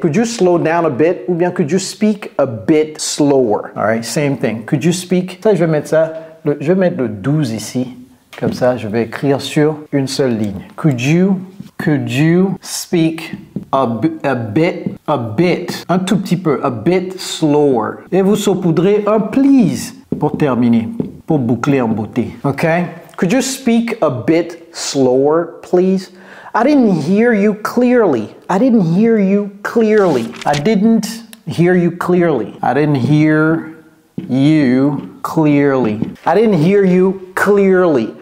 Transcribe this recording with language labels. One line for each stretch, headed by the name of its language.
English: Could you slow down a bit?
French: Ou bien,
English: could you speak a bit slower? All right, same thing. Could you speak?
French: Ça, je vais mettre ça. Je vais mettre le 12 ici. Comme ça, je vais écrire sur une seule ligne.
English: Could you speak a bit,
French: un tout petit peu,
English: a bit slower.
French: Et vous saupoudrez un please pour terminer, pour boucler en beauté.
English: OK? Could you speak a bit slower, please? I didn't hear you clearly. I didn't hear you clearly. I didn't hear you clearly. I didn't hear you clearly. I didn't hear you clearly.